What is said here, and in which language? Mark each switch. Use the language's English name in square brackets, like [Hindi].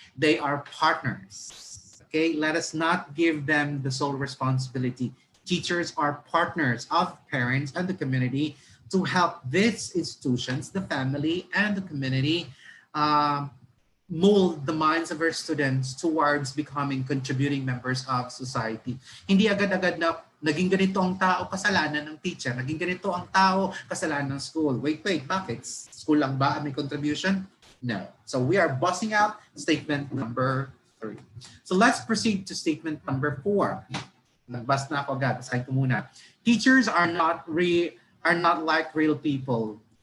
[English] They are partners. Okay, let us not give them the sole responsibility. Teachers are partners of parents and the community to help these institutions, the family and the community, um, mold the minds of our students towards becoming contributing members of society. [Filipino] Hindi agad-agad na naging ganito ang tao, kasalanan ng teacher. Naging ganito ang tao, kasalanan ng school. Wait, bakit? School lang ba may contribution? [English] No. So we are busting out statement number 3. So let's proceed to statement number 4. [Filipino] Nagbas na ako agad. Basahin ko muna. [English] Teachers are not like real people.